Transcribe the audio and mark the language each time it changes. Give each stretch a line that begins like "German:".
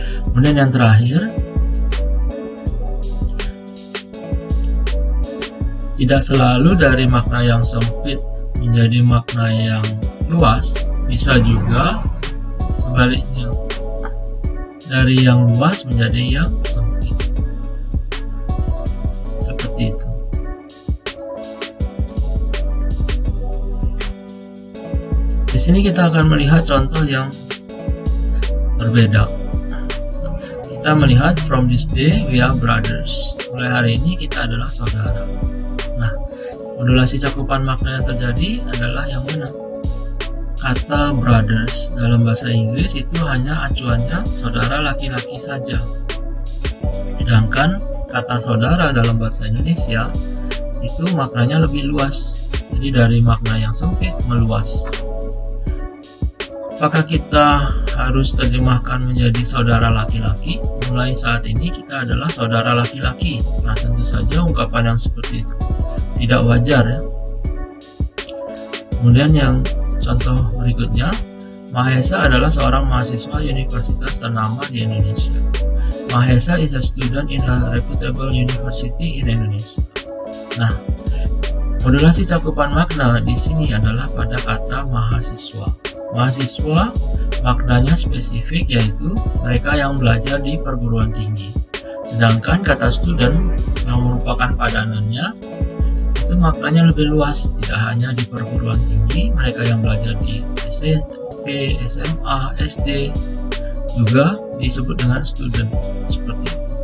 Indonesian: Kemudian yang terakhir, tidak selalu dari makna yang sempit menjadi makna yang luas, bisa juga sebaliknya, dari yang luas menjadi yang sempit. Seperti itu. Di sini kita akan melihat contoh yang berbeda. kita melihat
English: from this day we are brothers.
Indonesian: Mulai hari ini kita adalah saudara. Nah, modulasi cakupan makna yang terjadi adalah yang mana? Kata brothers dalam bahasa Inggris itu hanya acuannya saudara laki-laki saja. Sedangkan kata saudara dalam bahasa Indonesia itu maknanya lebih luas. Jadi dari makna yang sempit meluas. Apakah kita harus terjemahkan menjadi saudara laki-laki? Mulai saat ini kita adalah saudara laki-laki. Nah, tentu saja ungkapan yang seperti itu tidak wajar ya. Kemudian yang contoh berikutnya, Mahesa adalah seorang mahasiswa universitas ternama di Indonesia.
English: Mahesa is a student in a reputable university in Indonesia.
Indonesian: Nah, modulasi cakupan makna di sini adalah pada kata mahasiswa. Mahasiswa maknanya spesifik, yaitu mereka yang belajar di perguruan tinggi. Sedangkan kata student yang merupakan padanannya itu maknanya lebih luas, tidak hanya di perguruan tinggi, mereka yang belajar di SMP, SMA, SD juga disebut dengan student, seperti itu.